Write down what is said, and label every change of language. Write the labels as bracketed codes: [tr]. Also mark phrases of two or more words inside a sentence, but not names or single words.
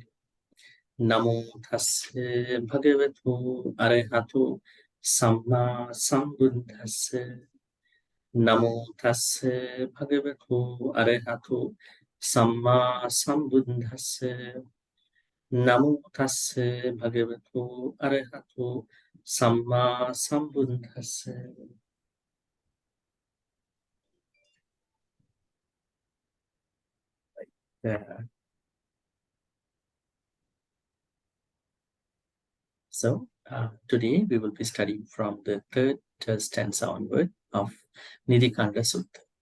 [pi] Namo tassa bhagavatu arahatu samma sambuddhassa. Namo tassa bhagavatu arahatu samma sambuddhassa. Namo tassa bhagavatu arahatu samma sambuddhassa. [en] So today we will be studying from the third stanza onward of Nidhikaṇḍa Sutta.